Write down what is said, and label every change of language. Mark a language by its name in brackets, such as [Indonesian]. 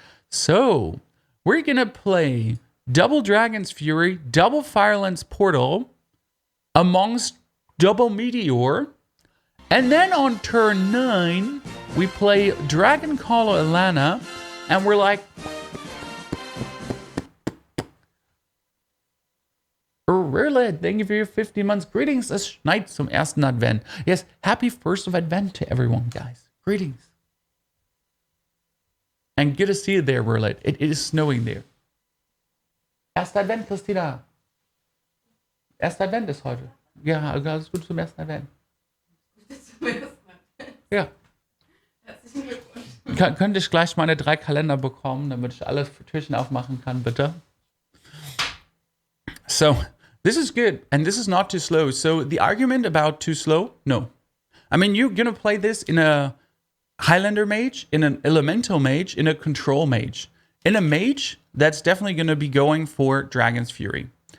[English] So, we're gonna play double Dragon's Fury, double Firelands Portal, amongst double Meteor, and then on turn 9, we play Dragoncaller Alana, and we're like, Really, thank you for your 50 months. Greetings this night [German] zum ersten Advent. [English] Yes, happy first of Advent to everyone, guys. Greetings. And good to see you there, Merlet. It is snowing there. [German] Erster Advent, [English] Christina. [German] Erster Advent ist heute. Ja, alles gut zum ersten Advent. Ja. Herzlichen Glückwunsch. Könnte ich gleich meine 3 Kalender bekommen, damit ich alle Türchen aufmachen kann, bitte? [English] So, this is good, and this is not too slow. So, the argument about too slow, no. I mean, you're gonna play this in a Highlander mage, in an Elemental mage, in a Control mage. In a mage, that's definitely gonna be going for Dragon's Fury.